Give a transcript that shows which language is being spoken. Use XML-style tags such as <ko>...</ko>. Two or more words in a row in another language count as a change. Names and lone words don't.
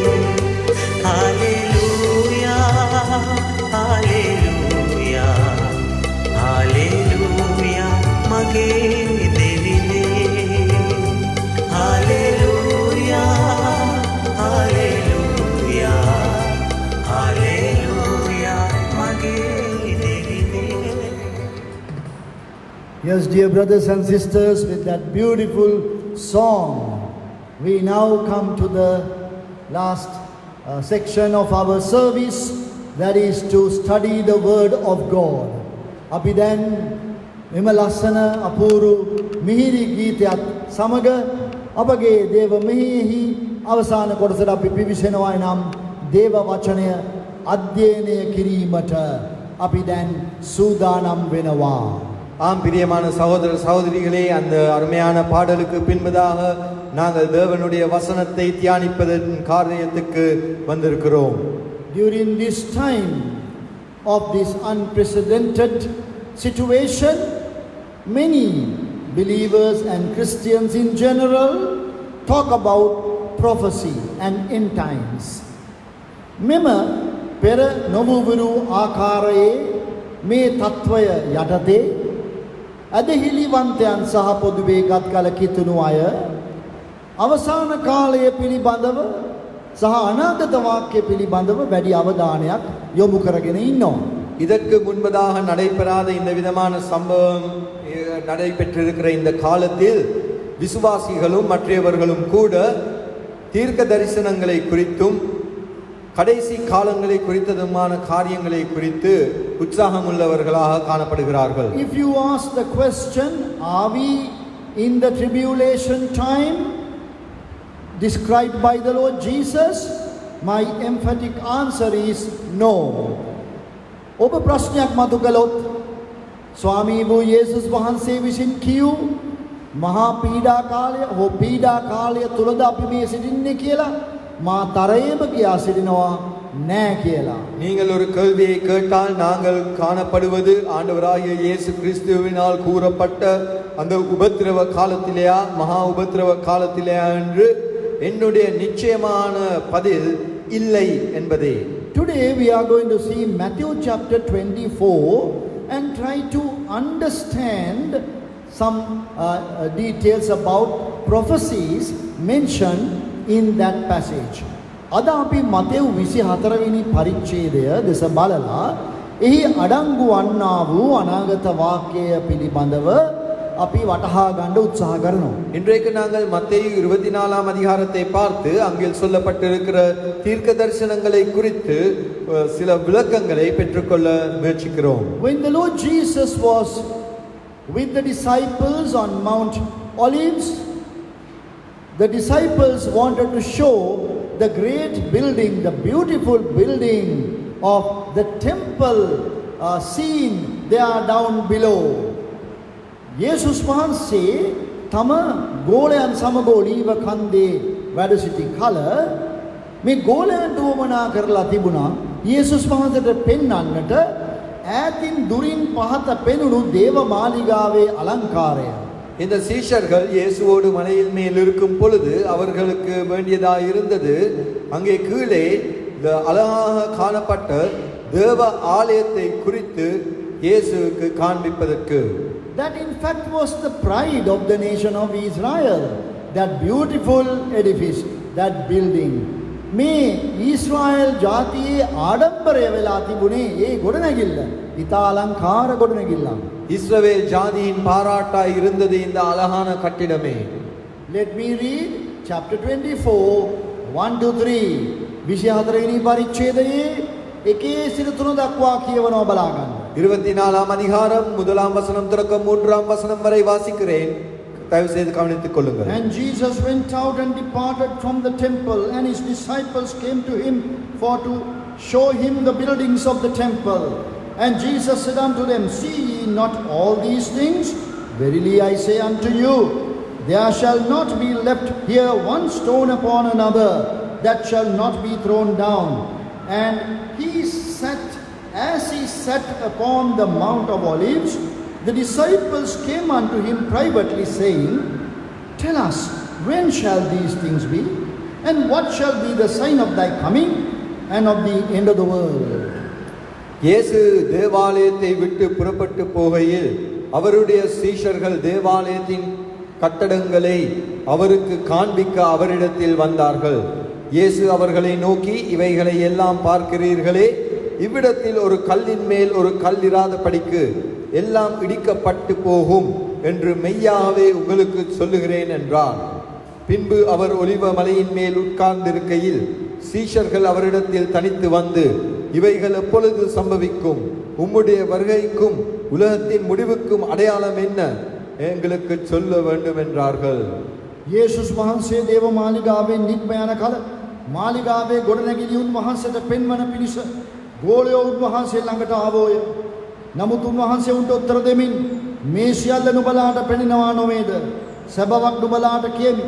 <si>හාලෙලූයා හාලෙලූයා හාලෙලූයා මගේ දෙවිනේ හාලෙලූයා හාලෙලූයා හාලෙලූයා මගේ දෙවිනේ.</si> <en>Yes, dear brothers and sisters, with that beautiful song, we now come to the last section of our service, that is to study the Word of God.</en> <si>අපි දැන් මෙම ලස්සන අපූරු මිහිරි ගීතයත් සමග අපගේ දේව මෙහෙයෙහි අවසාන කොටසට අපි පිවිසෙනවා නම් දේව වචනය අධ්‍යයනය කිරීමට අපි දැන් සූදානම් වෙනවා.</si> <ta>ஆம் பிரியமான சகோதர சகோதரிகளே, அந்த அருமையான பாடலுக்கு பின்பதாக நாங்கள் தேவனுடைய வசனத்தை தியானிப்பதன் காரியத்துக்கு வந்திருக்கிறோம்.</ta> <en>During this time of this unprecedented situation, many believers and Christians in general talk about prophecy and end times.</en> <si>මෙම පෙර නොවුවරු ආකාරයේ මේ තත්වය යටතේ අදහිලිවන්තයන් සහ පොදුවේ ගත් කල කිතුණු අය අවසාන කාලය පිළිබඳව සහ අනාගත වාක්‍ය පිළිබඳව වැඩි අවධානයක් යොමු කරගෙන ඉන්නවා.</si> <ta>இதற்கு முன்பதாக நடைபெறாத இந்த விதமான சம்பவம் நடைபெற்றிருக்கிற இந்த காலத்தில் விசுவாசிகளும் மற்றவர்களும் கூட தீர்க்க தரிசனங்களை குறித்தும் கடைசி காலங்களை குறித்ததுமான காரியங்களை குறித்து உற்சாகமுள்ளவர்களாக காணப்படுகிறார்கள்.</ta> <en>If you ask the question, are we in the tribulation time described by the Lord Jesus? My emphatic answer is no.</en> <si>ඔබ ප්‍රශ්නයක් මතු කළොත් ස්වාමී වූ යේසුස් වහන්සේ විසින් කියූ මහා පීඩා කාලය හෝ පීඩා කාලය තුලද අපි මේ සිටින්නේ කියලා මා තරයේම කියා සිටිනවා නෑ කියලා.</si> <ta>நீங்கள் ஒரு கேள்வியை கேட்டால் நாங்கள் காணப்படுவது ஆண்டவராகிய இயேசு கிறிஸ்துவினால் கூறப்பட்ட அந்த உபத்திரவ காலத்திலேயா மகா உபத்திரவ காலத்திலேயா என்று என்னுடைய நிச்சயமான பதில் இல்லை என்பதே.</ta> <en>Today we are going to see Matthew chapter 24 and try to understand some details about prophecies mentioned in that passage.</en> <si>අද අපි මතෙව් 24 වෙනි පරිච්ඡේදය දෙස බලලා එහි අඩංගු වන්නා වූ අනාගත වාක්‍යය පිළිබඳව අපි වටහා ගන්න උත්සාහ කරනවා.</si> <ta>இன்றைக்கு நாங்கள் மத்தேயு 24ஆம் அதிகாரத்தை பார்த்து அங்கே சொல்லப்பட்டிருக்கிற தீர்க்க தரிசனங்களை குறித்து சில விளக்கங்களை பெற்றுக்கொள்ள முயற்சிக்கிறோம்.</ta> <en>When the Lord Jesus was with the disciples on Mount Olives, the disciples wanted to show the great building, the beautiful building of the temple seen there down below.</en> <si>යේසුස් වහන්සේ තම ගෝලයන් සමග ඔලීව කන්දේ වැඩ සිටි කල මේ ගෝලයන්ට උවමනා කරලා තිබුණා යේසුස් වහන්සේට පෙන්වන්නට ඈතින් දුරින් පහත පෙනුණු දේව මාලිගාවේ අලංකාරය.</si> <ta>இந்த சீஷர்கள் இயேசுவோடு மலையில் மேல் இருக்கும் பொழுது அவர்களுக்கு வேண்டியதா இருந்தது அங்கே கீழே இந்த அழகாக காணப்பட்ட தேவ ஆலயத்தை குறித்து இயேசுவுக்கு காண்பிப்பதற்கு.</ta> <en>That in fact was the pride of the nation of Israel, that beautiful edifice, that building.</en> <si>මේ ඊශ්‍රායෙල් ජාතියේ ආඩම්බරය වෙලා තිබුණේ ඒ ගොඩනැගිල්ල. ඉතා අලංකාර ගොඩනැගිල්ලක්.</si> <ta>இஸ்ரவேல் ஜாதியின் பாராட்டாய் இருந்தது இந்த அழகான கட்டிடமே.</ta> <en>Let me read chapter 24 1 to 3.</en> <si>24 වෙනි පරිච්ඡේදයේ 1 සිට 3 දක්වා කියවනවා බලා ගන්න.</si> <ta>24ஆம் அதிகாரம் 1ஆம் வசனம் தொடக்கம் 3ஆம் வசனம் வரை வாசிக்கிறேன். தயவு செய்து கவனித்துக் கொள்ளுங்கள்.</ta> <en>And Jesus went out and departed from the temple, and his disciples came to him for to show him the buildings of the temple. And Jesus said unto them, See ye not all these things? Verily I say unto you, there shall not be left here one stone upon another that shall not be thrown down. And as he sat upon the Mount of Olives, the disciples came unto him privately, saying, Tell us, when shall these things be? And what shall be the sign of thy coming and of the end of the world?</en> <ta>இயேசு தேவாலயத்தை விட்டு புறப்பட்டு போகையில் அவருடைய சீஷர்கள் தேவாலயத்தின் கட்டடங்களை அவருக்கு காண்பிக்க அவரிடத்தில் வந்தார்கள். இயேசு அவர்களை நோக்கி, இவைகளை எல்லாம் பார்க்கிறீர்களே, இவ்விடத்தில் ஒரு கல்லின் மேல் ஒரு கல் இராதபடிக்கு எல்லாம் இடிக்கப்பட்டு போகும் என்று மெய்யாகவே உங்களுக்கு சொல்லுகிறேன் என்றார். பின்பு அவர் ஒலிவ மலையின் மேல் உட்கார்ந்திருக்கையில் சீஷர்கள் அவரிடத்தில் தனித்து வந்து, இவைகள் எப்பொழுது சம்பவிக்கும்? உம்முடைய வருகைக்கும் உலகத்தின் முடிவுக்கும் அடையாளம் என்ன? எங்களுக்கு சொல்ல வேண்டும் என்றார்கள்.</ta> <si>යේසුස් වහන්සේ දේව මාලිගාවෙන් නික්ම යන කල මාලිගාවේ ගොඩනැගිලි උන්වහන්සේට පෙන්වන පිණිස ගෝලයෝ උන්වහන්සේ ළඟට ආවෝය. නමුත් උන්වහන්සේ උන්ට උත්තර දෙමින් මේ සියල්ල නුඹලාට පෙනෙනවා නොවේද? සැබවක් නුඹලාට කියමි.</si>